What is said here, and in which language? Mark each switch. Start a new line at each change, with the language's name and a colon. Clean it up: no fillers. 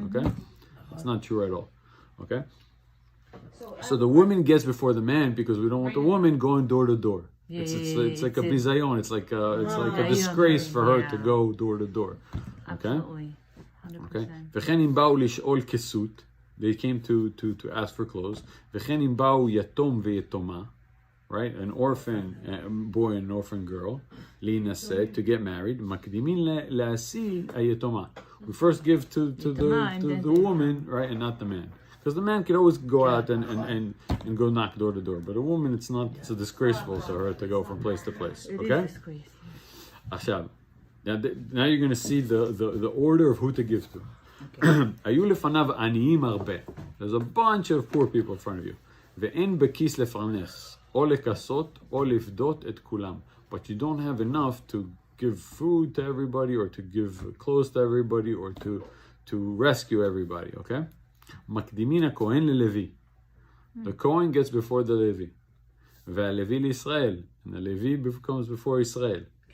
English: Okay, it's not true at all. Okay. So the woman gets before the man because we don't want the woman going door to door. It's like a bizayon. It's like a disgrace for her to go door to door. Okay. Absolutely. 100%. Okay.
Hebrew: וכן אם באו לשאול כסות,
English: they came to ask for clothes.
Hebrew: וכן אם באו יתום ויתומה, right?
English: An orphan boy and an orphan girl,
Hebrew: להינשא,
English: to get married.
Hebrew: מקדימין להשיא היתומה.
English: We first give to the woman, right, and not the man. Because the man could always go out and go knock door to door, but a woman, it's disgraceful to her to go from place to place. Okay? It is disgraceful. עכשיו, now you're going to see the order of who to give to.
Hebrew: היו לפניו עניים הרבה.
English: There's a bunch of poor people in front of you.
Hebrew: ואין בכיס לפרנס, או לכסות, או לפדות את כולם.
English: But you don't have enough to give food to everybody, or to give clothes to everybody, or to rescue everybody, okay?
Hebrew: מקדימין הכהן ללוי.
English: The Kohen gets before the Levi.
Hebrew: והלוי לישראל.
English: And the Levi comes before Israel.